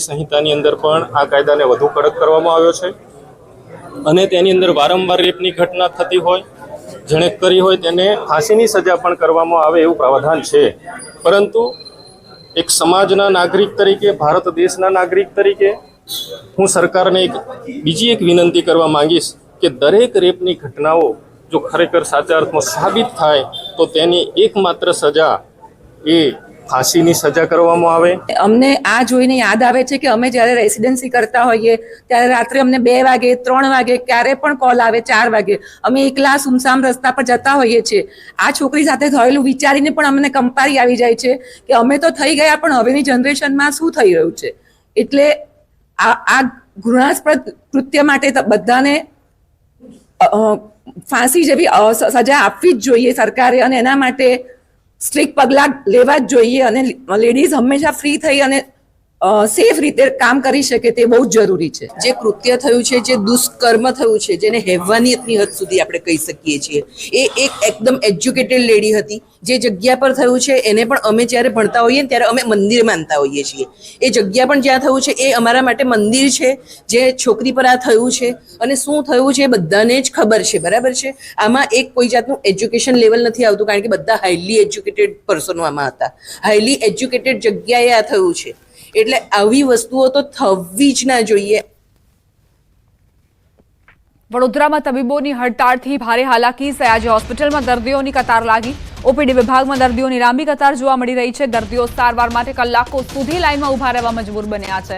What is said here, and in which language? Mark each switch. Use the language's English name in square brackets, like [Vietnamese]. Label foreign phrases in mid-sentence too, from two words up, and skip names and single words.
[Gujarati] સંહિતાની અંદર પણ આ કાયદાને વધુ કડક કરવામાં આવ્યો છે અને તેની અંદર વારંવાર રેપની ઘટના થતી હોય જેણે કરી હોય તેને ફાંસીની સજા પણ કરવામાં આવે એવું પ્રાવધાન છે। પરંતુ એક સમાજના નાગરિક તરીકે ભારત દેશના નાગરિક તરીકે હું સરકારને એક બીજી એક વિનંતી કરવા માંગીશ કે દરેક રેપની ઘટનાઓ જો ખરેખર સાચા અર્થમાં સાબિત થાય તો તેની એકમાત્ર સજા એ ફાંસીની સજા કરવામાં આવે। અમને આ જોઈને યાદ આવે છે કે અમે જ્યારે રેસિડેન્સી કરતા હોઈએ ત્યારે રાત્રે અમને 2 વાગે 3 વાગે ક્યારે પણ કૉલ આવે 4 વાગે અમે એકલા સૂમસામ રસ્તા પર જતા હોઈએ છે। આ છોકરી સાથે થયેલું વિચારીને પણ અમને કંપારી આવી જાય છે કે અમે તો થઈ ગયા પણ હવેની જનરેશનમાં શું થઈ રહ્યું છે। એટલે આ ઘૃણાસ્પદ કૃત્ય માટે બધાને ફાંસી જેવી સજા આપવી જ જોઈએ સરકારે અને એના માટે સ્ટ્રિક્ટ પગલા લેવા જ જોઈએ અને લેડીઝ હંમેશા ફ્રી થઈ અને સેફ રીતે કામ કરી શકે તે [Hindi] बहुत जरूरी [Gujarati] છે। જે કૃત્ય થયું છે જે દુષ્કર્મ થયું છે જેને હેવાનિયતની હદ સુધી આપણે કહી શકીએ છીએ એ એક એકદમ [English] educated lady [Gujarati] હતી જે જગ્યા પર થયું છે એને પણ અમે જ્યારે ભણતા હોઈએ ત્યારે અમે મંદિર માનતા હોઈએ છીએ। એ જગ્યા પણ જ્યાં થયું છે એ અમારા માટે મંદિર છે જે છોકરી પર આ થયું છે અને શું થયું છે બધાને જ ખબર છે બરાબર છે। આમાં એક કોઈ જાતનું [English] education level [Gujarati] નથી આવતું કારણ કે બધા [English] highly educated [Gujarati] પર્સનો આમાં હતા। [English] highly educated [Gujarati] જગ્યાએ આ થયું છે એટલે આવી વસ્તુઓ તો થવી જ ના જોઈએ। વડોદરામાં તબીબોની હડતાળથી ભારે હાલાકી। સયાજી હોસ્પિટલમાં દર્દીઓની કતાર લાગી। ઓપીડી વિભાગમાં દર્દીઓની લાંબી કતાર જોવા મળી રહી છે। દર્દીઓ સારવાર માટે કલાકો સુધી લાઈનમાં ઊભા રહેવા મજબૂર બન્યા છે।